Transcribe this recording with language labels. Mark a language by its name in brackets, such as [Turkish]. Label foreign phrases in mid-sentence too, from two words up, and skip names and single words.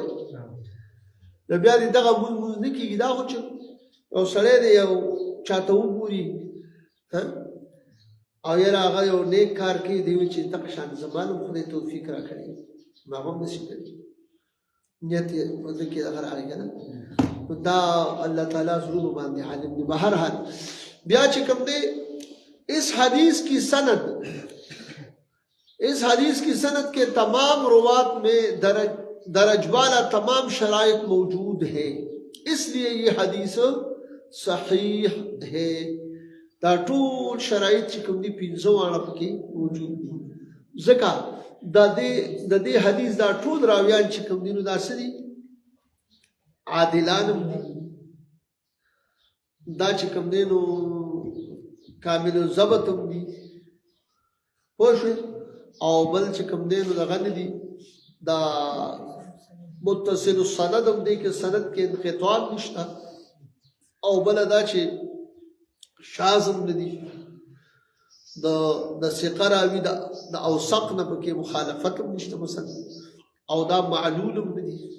[Pashto] نو بیا دې دغه مونځ نه کېږي. دا خو چې یو سړی دی یو چاته وګوري او یاره هغه یو نیک کار کوي دی وایي چې دغه شان زما هم خدای توفیق راکړی ما هم نشي کړی نیت یې په زړه کې دغه راغلی که نه نو دا الله تعالی زړونو باندې عالم دی. بهرحال بیا چې کوم دی [Urdu] اس حدیث کی سند کے تمام روات میں درج والا تمام شرائط موجود ہے اس لیے یہ حدیث صحیح ہے. [Pashto] دا ټول شرایط چې کوم دي پنځه واړه پکې موجود دي ځکه د دې حدیث دا ټول راویان چې کوم دي نو دا څه دي عادلان هم دي دا چې کوم دی نو [Arabic] کامل الضبط [Pashto] هم دي پوه شوې او بل چې کوم دی نو دغه نه دي دا [Arabic] متصل السند [Pashto] هم دی که سند کې انقطاع نشته او بله دا چې شاذ هم نه دي د ثقه راوي د اوثق نه پکې مخالفت هم نشته مثلا او دا معلول هم نه دي